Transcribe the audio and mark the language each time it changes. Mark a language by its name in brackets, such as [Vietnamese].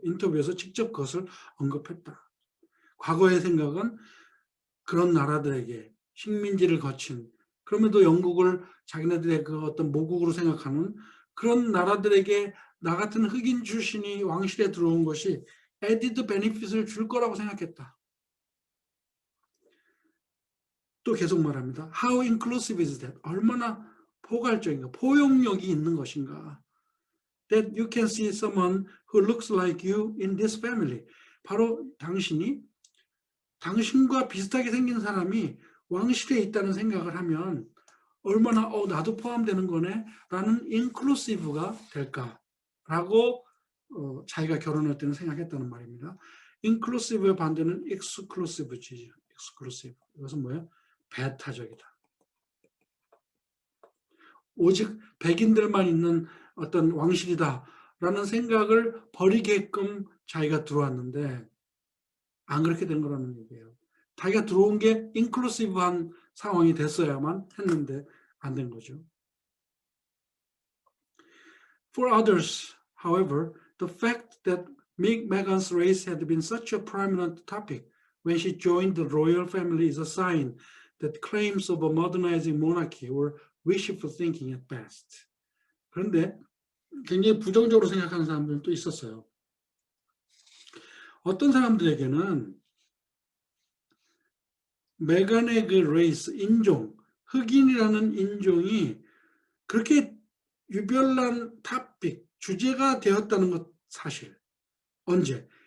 [Korean] 인터뷰에서 직접 그것을 언급했다. 과거의 생각은 그런 나라들에게 식민지를 거친, 그럼에도 영국을 자기네들의 그 어떤 모국으로 생각하는 그런 나라들에게 나 같은 흑인 출신이 왕실에 들어온 것이 [English] added benefit [Korean] 을 줄 거라고 생각했다. 또 계속 말합니다. [English] How inclusive is that? [Korean] 얼마나 포괄적인가, 포용력이 있는 것인가. [English] That you can see someone who looks like you in this family. [Korean] 바로 당신과 비슷하게 생긴 사람이 왕실에 있다는 생각을 하면 얼마나 나도 포함되는 거네 라는 inclusive가 될까라고 자기가 결혼할 때는 생각했다는 말입니다. inclusive의 반대는 exclusive지. exclusive. 이것은 뭐예요? 배타적이다. 오직 백인들만 있는 어떤 왕실이다라는 생각을 버리게끔 자기가 들어왔는데 안 그렇게 된 거라는 얘기예요. 자기가 들어온 게 인클루시브한 상황이 됐어야만 했는데 안 된 거죠. [English] For others, however, the fact that Meghan's race had been such a prominent topic when she joined the royal family is a sign that claims of a modernizing monarchy were wishful thinking at best. [Korean] 그런데 굉장히 부정적으로 생각하는 사람들도 있었어요. 어떤 사람들에게는 메간의 그 레이스, 인종, 흑인이라는 인종이 그렇게 유별난 토픽, 주제가 되었다는 것 사실. 언제?